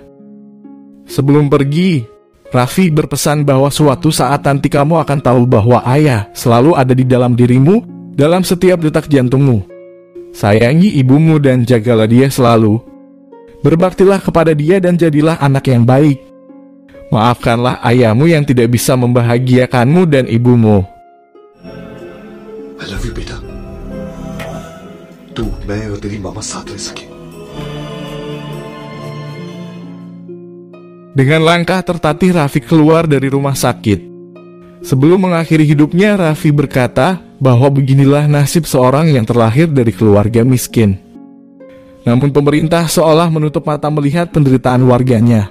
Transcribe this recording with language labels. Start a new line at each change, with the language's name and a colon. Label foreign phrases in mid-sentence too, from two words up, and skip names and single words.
Indonesian: Sebelum pergi, Raffi berpesan bahwa suatu saat nanti kamu akan tahu bahwa ayah selalu ada di dalam dirimu dalam setiap detak jantungmu. Sayangi ibumu dan jagalah dia selalu. Berbaktilah kepada dia dan jadilah anak yang baik. Maafkanlah ayahmu yang tidak bisa membahagiakanmu dan ibumu.
English: I love you बेटा.
Hindi: तू, मैं और तेरी मामा साथ रह सके.
Indonesian: Dengan langkah tertatih, Raffi keluar dari rumah sakit. Sebelum mengakhiri hidupnya, Raffi berkata bahwa beginilah nasib seorang yang terlahir dari keluarga miskin. Namun pemerintah seolah menutup mata melihat penderitaan warganya.